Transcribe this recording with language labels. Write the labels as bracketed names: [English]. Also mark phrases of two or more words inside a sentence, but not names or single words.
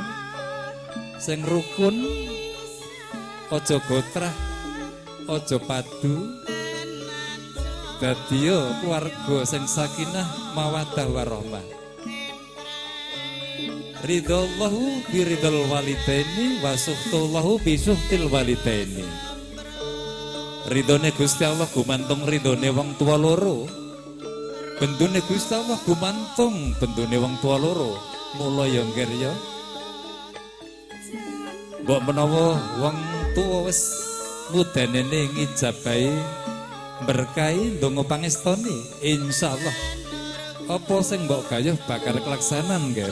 [Javanese] Sing rukun, aja gotrah, aja padu. Dadi keluarga sing [Arabic] سكينة مودة ورحمة. رضا الله برضا الوالدين وسخط الله بسخط الوالدين. [Javanese] Ridone Gusti Allah gumantung ridone wong tua loro. Bendune Gusti Allah gumantung bendune wong tua loro. Mula ya ngger ya. Mbok menawa wong tua wis mudanene ngijabahi berkahi ndonga pangestoni, insyaallah apa sing mbok gayuh bakal kelaksanan ngger.